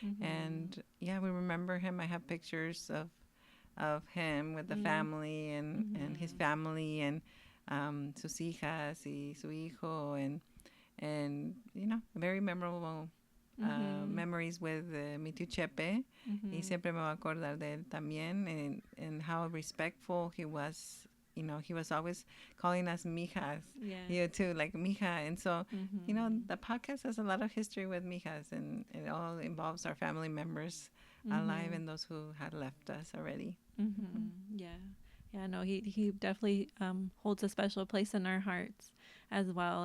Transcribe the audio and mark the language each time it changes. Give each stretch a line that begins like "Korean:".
English: And yeah, we remember him. I have pictures of him with the family and his family and
Spanish: sus hijas y su hijo,
English: and you know, very memorable memories with
Spanish: mi tío
English: Chepe.
Spanish: Y siempre me voy a acordar de él también,
English: and how respectful he was. You know, he was always calling us mijas. You too, like mija. And so, you know, the podcast has a lot of history with mijas, and it all involves our family members alive and those who had left us already. Yeah, no, he definitely holds a special place in our hearts as well.